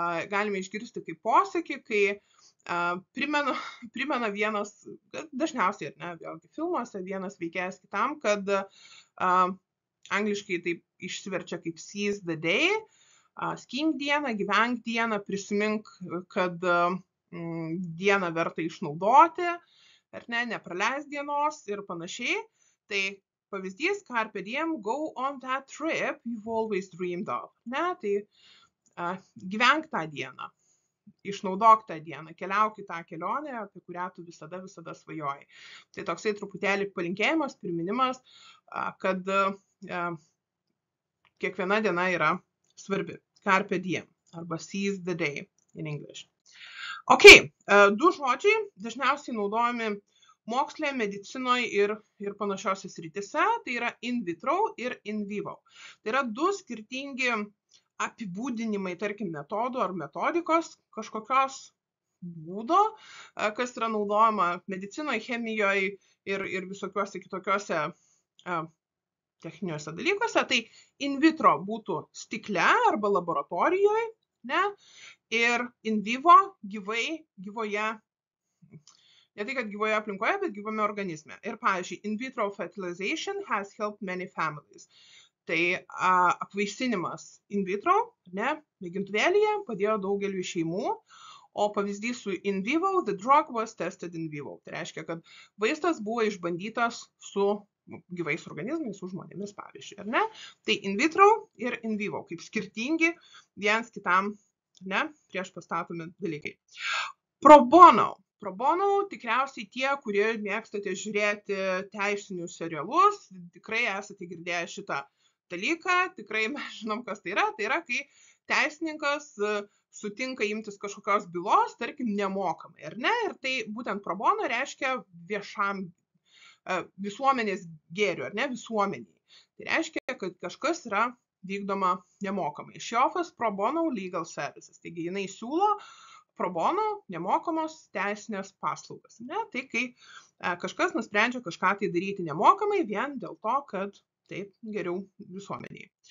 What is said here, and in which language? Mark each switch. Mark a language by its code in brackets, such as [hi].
[lt] galime išgirsti kaip posakį, kai primena vienas, dažniausiai, ar ne, vėlgi filmuose, vienas veikėjas kitam, kad angliškai taip išsiverčia kaip [en] seize the day, [lt] skink dieną, gyvenk dieną, prisimink, kad dieną verta išnaudoti, ar ne, nepraleis dienos ir panašiai. Tai pavyzdys, [en] carpe diem, go on that trip you've always dreamed of. [lt] Ne, tai gyvenk tą dieną. Išnaudok tą dieną, keliauk į tą kelionę, apie kurią tu visada svajojai. Tai toksai truputėlį palinkėjimas, priminimas, kad kiekviena diena yra svarbi. Carpe diem arba [en] seize the day in English. [lt] Ok, du žodžiai dažniausiai naudojami moksle, medicinoje ir panašiose srityse. Tai yra in vitro ir in vivo. Tai yra du skirtingi apibūdinimai, tarkim, metodų ar metodikos kažkokios būdo, kas yra naudojama medicinoje, chemijoje ir visokiuose kitokiuose techniniuose dalykuose. Tai in vitro būtų stikle arba laboratorijoje, ne? Ir in vivo gyvoje, ne tai, kad gyvoje aplinkoje, bet gyvame organizme. Ir pavyzdžiui, [en] in vitro fertilization has helped many families. [lt] Tai apvaisinimas in vitro, ne, mėgintuvėlyje padėjo daugeliu šeimų, o pavyzdys su in vivo, [en] the drug was tested in vivo. [lt] Tai reiškia, kad vaistas buvo išbandytas su gyvais organizmais, su žmonėmis, pavyzdžiui, ar ne? Tai in vitro ir in vivo, kaip skirtingi vienas kitam, ne, prieš pastatomi dalykai. Pro bono. Pro bono tikriausiai tie, kurie mėgstate žiūrėti teisinius serialus, tikrai esate girdėję šitą dalyką, tikrai mes žinom, kas tai yra, kai teisininkas sutinka imtis kažkokios bylos, tarkim, nemokamai, ar ne, ir tai būtent pro bono reiškia viešam visuomenės gėrių, ar ne, visuomeniai. Tai reiškia, kad kažkas yra vykdoma nemokamai. [en] She offers pro bono legal services. [lt] Taigi jinai siūlo pro bono nemokamos teisinės paslaugas. Ne? Tai kai kažkas nusprendžia kažką tai daryti nemokamai vien dėl to, kad taip geriau visuomeniai.